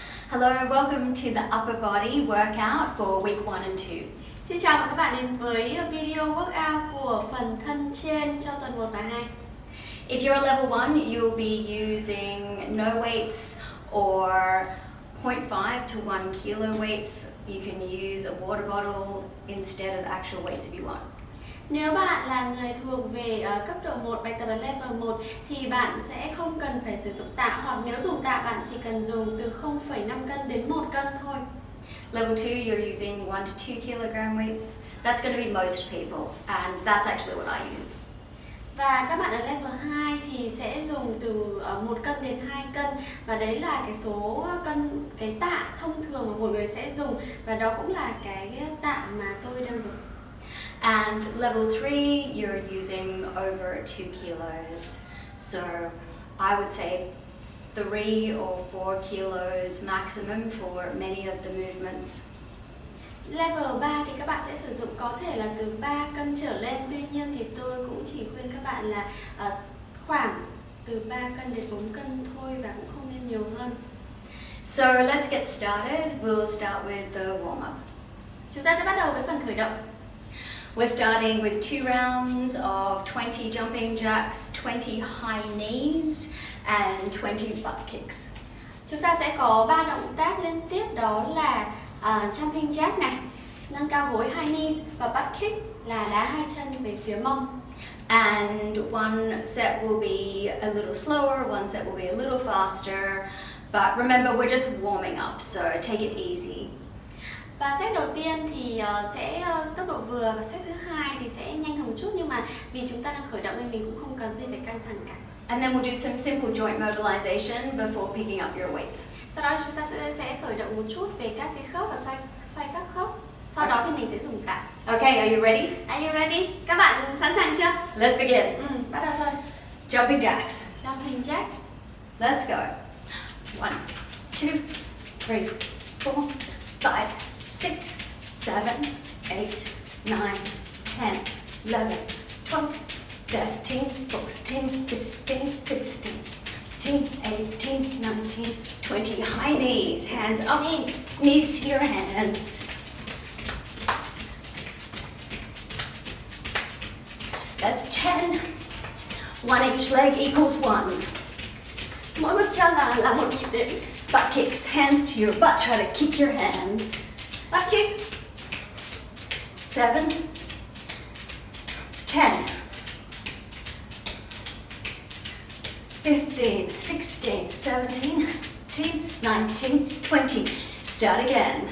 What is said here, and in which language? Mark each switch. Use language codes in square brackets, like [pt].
[en] Hello, welcome to the upper body workout for week 1 and 2. [vi] Xin chào mừng các bạn đến với video workout của phần thân trên cho tuần 1 và 2. [en] If you're a level 1, you'll be using no weights or 0.5 to 1 kilo weights. You can use a water bottle instead of actual weights if you want. [vi] Nếu bạn là người thuộc về cấp độ 1, bài tập ở level 1 thì bạn sẽ không cần phải sử dụng tạ, hoặc nếu dùng tạ bạn chỉ cần dùng từ 0,5 cân đến 1 cân thôi. [en] Level 2, you're using 1 to 2 kilogram weights. That's going to be most people, and that's actually what I use. [vi] Và các bạn ở level 2 thì sẽ dùng từ 1 cân đến 2 cân, và đấy là cái số cân, cái tạ thông thường mà mỗi người sẽ dùng, và đó cũng là cái tạ mà tôi đang dùng. [en] And level 3, you're using over 2 kilos. So I would say 3 or 4 kilos maximum for many of the movements. [vi] Level 3 thì các bạn sẽ sử dụng có thể là từ 3 cân trở lên. Tuy nhiên thì tôi cũng chỉ khuyên các bạn là khoảng từ 3 cân đến 4 cân thôi, và cũng không nên nhiều hơn. [en] So let's get started. We'll start with the warm-up. [vi] Chúng ta sẽ bắt đầu với phần khởi động. [en] We're starting with 2 rounds of 20 jumping jacks, 20 high knees and 20 butt kicks. [vi] Chúng ta sẽ có 3 động tác liên tiếp, đó là jumping jack này, nâng cao gối high knees, và butt kick là đá hai chân về phía mông. [en] And one set will be a little slower, one set will be a little faster. But remember, we're just warming up, so take it easy. [vi] Và set đầu tiên thì sẽ tốc độ vừa, và set thứ hai thì sẽ nhanh hơn một chút, nhưng mà vì chúng ta đang khởi động nên mình cũng không cần gì phải căng thẳng cả. [en] And then we'll do some simple joint mobilization before picking up your weights. [vi] Sau đó chúng ta sẽ khởi động một chút về các cái khớp và xoay các khớp. Sau đó thì mình sẽ dùng tạ. [en] Okay, are you ready? Are you ready? [vi] Các bạn sẵn sàng chưa? [en] Let's begin. [vi] Bắt đầu thôi. [en] Jumping jacks. Jumping jack. Let's go. 1, 2, 3, 4, 5, 6, 7, 8, 9, 10, 11, 12, 13, 14, 15, 16, 17, 18, 19, 20. High knees, hands up, knees to your hands. That's 10. 1 each leg equals 1. [vi] Mỗi bước chân là một nhịp đếm. [en] Butt kicks, hands to your butt, try to kick your hands. Butt kick. 7, 10, 15, 16, 17, 18, 19, 20. Start again.